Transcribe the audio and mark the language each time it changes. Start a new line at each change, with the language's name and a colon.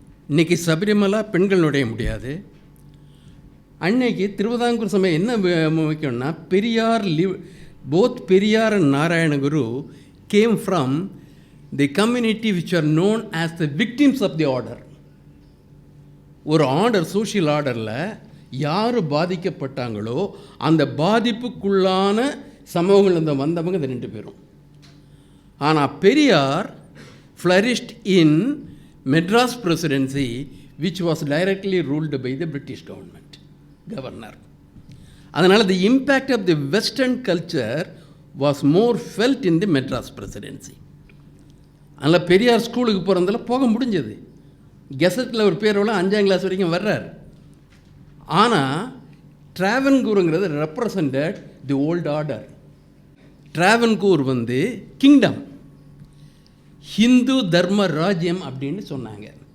Tamil: இன்றைக்கி சபரிமலா பெண்கள் நுழைய முடியாது. அன்னைக்கு திருவிதாங்கூர் சமயம் என்ன முக்கியம்னா,
English: Periyar both Periyar and Narayana Guru came from the community which are known as the victims of the order.
Tamil: ஒரு ஆர்டர், சோஷியல் ஆர்டரில் யார் பாதிக்கப்பட்டாங்களோ அந்த பாதிப்புக்குள்ளான சமூகங்கள் வந்தவங்க இந்த ரெண்டு பேரும்.
English: ஆனால் Periyar flourished in Madras presidency, which was directly ruled by the British governor. அதனால் the impact of the western culture was more felt in the Madras presidency.
Tamil: அதனால் பெரியார் ஸ்கூலுக்கு போகிறதில் போக முடிஞ்சது. கெசட்டில் ஒரு பேரோட 5ஆம் கிளாஸ் வரைக்கும் வர்றார்.
English: ஆனால் ட்ராவன்கூருங்கிறது represented the old order.
Tamil: ட்ராவன்கூர் வந்து கிங்டம், ஹிந்து தர்ம ராஜ்யம் அப்படின்னு சொன்னாங்க.